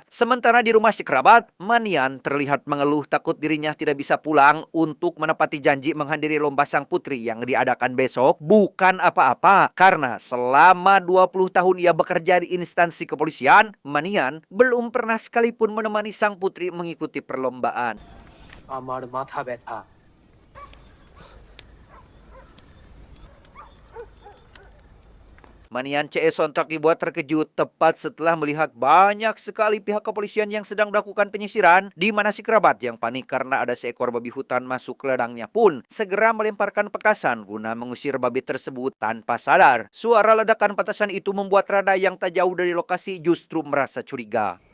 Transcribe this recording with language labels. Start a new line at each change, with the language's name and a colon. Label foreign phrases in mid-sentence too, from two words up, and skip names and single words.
Indonesian: Sementara di rumah si kerabat, Manian terlihat mengeluh takut dirinya tidak bisa pulang untuk menepati janji menghadiri lomba sang putri yang diadakan besok. Bukan apa-apa, karena selama 20 tahun ia bekerja di instansi kepolisian, Manian belum pernah sekalipun menemani sang putri mengikuti perlombaan.
Bangla: আমার মাথা ব্যথা।
Indonesian: Manian CS sontak dibuat terkejut tepat setelah melihat banyak sekali pihak kepolisian yang sedang melakukan penyisiran, di mana si kerabat yang panik karena ada seekor babi hutan masuk ke ladangnya pun segera melemparkan petasan guna mengusir babi tersebut tanpa sadar. Suara ledakan petasan itu membuat Rada yang tak jauh dari lokasi justru merasa curiga.